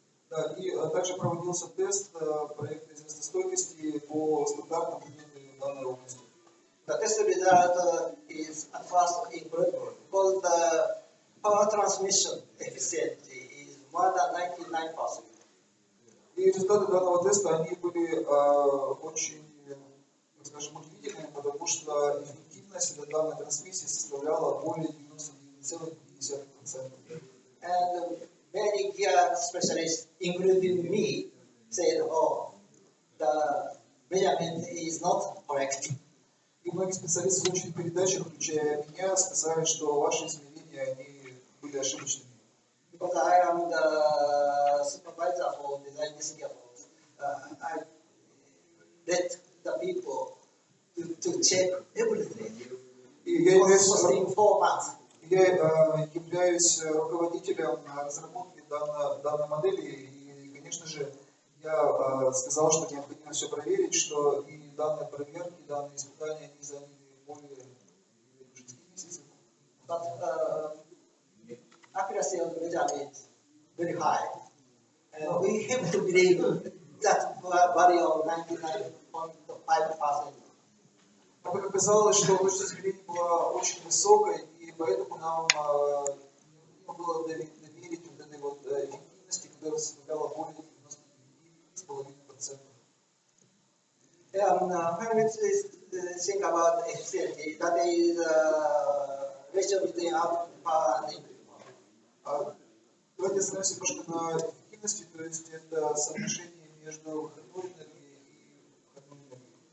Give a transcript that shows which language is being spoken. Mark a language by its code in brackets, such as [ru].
[ru] Да, и также проводился тест проекта износостойкости по стандартам данной области. [en] The test result is at first incredible because the power transmission efficiency is more than 99%. [ru] И результаты данного теста, они были очень, так скажем, удивительными, потому что эффективность для данной трансмиссии составляла более 99,5%. [en] And many gear specialists, including me, said, "Oh, the measurement is not correct." [ru] И многие специалисты в научных передачах, включая меня, сказали, что ваши измерения они были ошибочными. [en] Because I am the supervisor for design this gearbox, I let the people to check everything. [ru] И [en] It was costing 4 months. [ru] я являюсь руководителем разработки данной модели, и, конечно же, я сказал, что необходимо все проверить, что и данные проверки, данные испытания, они заняли более 6 месяцев. [en] But accuracy of the measurement is very high. And we have to believe that value of 99.5%. [ru] Но как оказалось, что точность измерений была очень высокой, и поэтому нам необходимо было доверить вот этой вот эффективности, которая составляла более 99,5%. [en] When we think about efficiency, that is ratio between output power and input power. [ru] Давайте остановимся немножко на эффективности, то есть это соотношение между входной энергией и входной энергией.